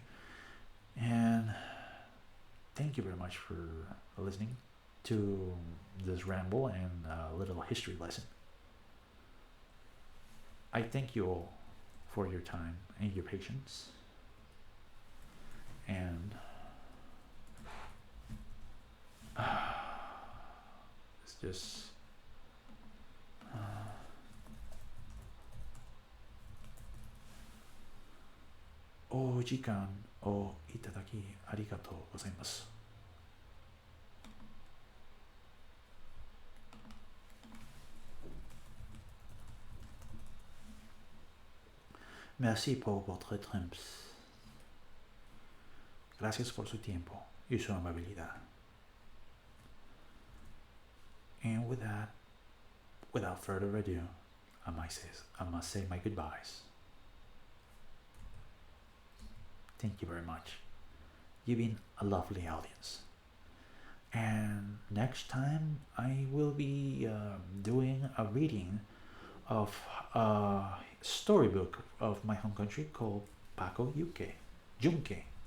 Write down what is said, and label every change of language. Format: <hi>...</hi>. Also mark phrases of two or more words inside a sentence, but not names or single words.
<en>And thank you very much for listening to this ramble and little history lesson. I thank you all for your time and your patience. And it's just お</en> <ja>時間をいただきありがとうございます。</ja> <fr>Merci por votre temps.</fr> <es>Gracias por su tiempo y su amabilidad.</es> <en>And with that, without further ado, I must say my goodbyes. Thank you very much. You've been a lovely audience. And next time I will be doing a reading of a storybook of my home country called Paco Yuke, Junque.</en>